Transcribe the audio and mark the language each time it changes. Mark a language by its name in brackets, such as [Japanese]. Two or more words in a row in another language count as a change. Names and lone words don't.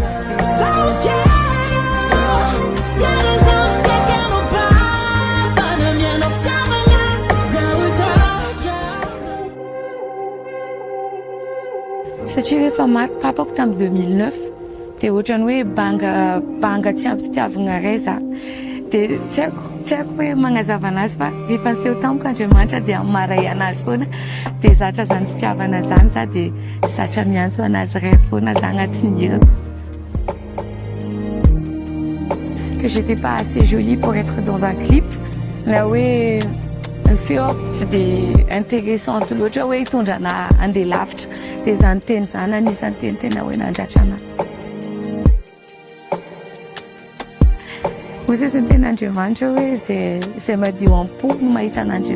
[Malagasy] Satria rehefa maty papako tamin'ny 2009 dia ohatrany hoe banga tsy ampy fitiavana iray za dia tsy haiko hoe magnazava anazy fa rehefa niseho tamiko Andriamanitra dia amaray anazy foana dia zatra zany fitiavana zany za dia zatra miantso anazy iray foana za agnatin'ny hirako. [French] Que j'étais pas assez jolie pour être dans un clip là [Malagasy] hoe ny feo tsy dia intéressante loatra hoe hitondrana andeha lavitra dia zany teny zany anisan'ny teny tena hoe nandratra anahy. Hoy izy ny ten'Andriamanitra hoe zay madio am-po no mahita an'Andriamanitra.